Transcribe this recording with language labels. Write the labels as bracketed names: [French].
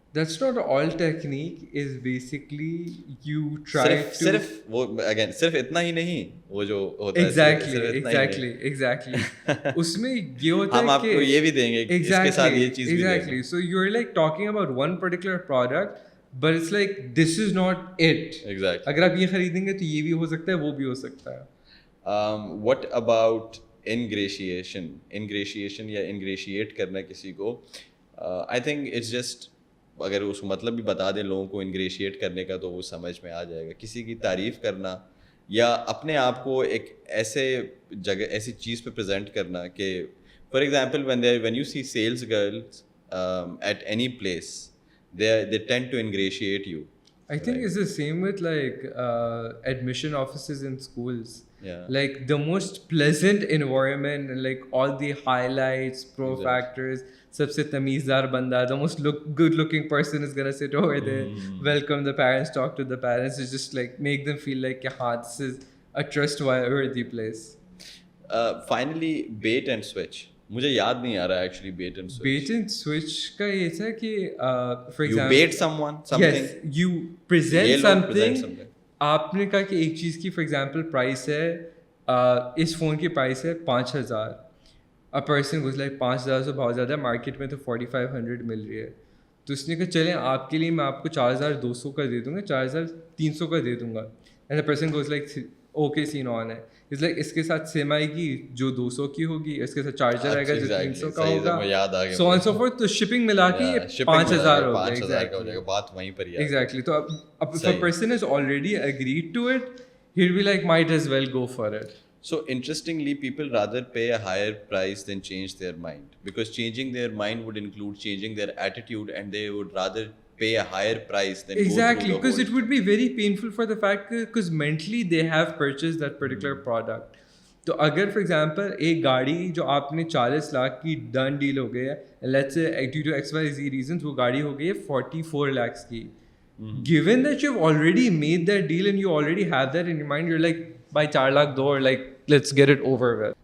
[English] That's not all technique is basically you try to [Urdu] صرف وہ again صرف اتنا ہی نہیں, وہ جو ہوتا ہے exactly اس میں یہ ہوتا ہے ہم آپ کو یہ بھی دیں گے اس کے ساتھ یہ چیز بھی دیں گے. [English] So you're like talking about one particular product but it's like this is not it. Exactly. [Urdu] اگر آپ یہ خریدیں گے تو یہ بھی ہو سکتا ہے وہ بھی ہو سکتا ہے. [English] What about ingratiation [Urdu] یا ingratiate کرنا کسی کو؟ [English] I think it's just [Urdu] اگر اس کو مطلب بھی بتا دیں لوگوں کو انگریشیٹ کرنے کا تو وہ سمجھ میں آ جائے گا. کسی کی تعریف کرنا یا اپنے آپ کو ایک ایسے جگہ ایسی چیز پہ پریزنٹ کرنا کہ for example [English] when you see sales girls at any place they tend to ingratiate you. I think it's the same with like admission offices in schools. Yeah. Like the most pleasant environment and like all the highlights, pro factors, [Urdu] sabse tamizdar banda, [English] the most good looking person is going to sit over there, welcome the parents, talk to the parents, is just like make them feel like this is a trustworthy place. Finally bait and switch. [Urdu] مجھے یاد نہیں آ رہا actually bat and switch. Bat and switch کا یہ تھا کہ for example [English] you bait someone something, yes, you present something. [Urdu] آپ نے کہا کہ ایک چیز کی فار ایگزامپل پرائس ہے, اس فون کی پرائس ہے 5000. ا پرسن گوز لائک 5000 سے بہت زیادہ, مارکیٹ میں تو 4500 مل رہی ہے. تو اس نے کہا چلیں آپ کے لیے میں آپ کو 4200 کا دے دوں گا, 4300 کا دے دوں گا. And a person goes like okay سین آن ہے. اس لائک اس کے ساتھ سیم آئے گی جو 200 کی ہوگی, اس کے ساتھ چارجر آئے گا جو 300 کا ہوگا, سو آن سو فورتھ. تو شپنگ ملا کے یہ 5000 ہو گیا. بات وہیں پر ہی ہے. [English] Exactly. [Urdu] تو اب [English] if a person has already agreed to it, he'll be like might as well go for it. So interestingly, people rather pay a higher price than change their mind, because changing their mind would include changing their attitude, and they would rather pay a higher price than exactly, because it would be very painful for the fact because mentally they have purchased that particular product. [Urdu] تو اگر for example ایک گاڑی جو آپ نے 40 لاکھ کی done deal ہو گئی ہے, let's say due to x Y Zee reasons وہ گاڑی ہو گئی ہے 44 lakhs کی, [English] given that you've already made that deal and you already have that in your mind, you're like, by 4 lakh do, or like, let's get it over with.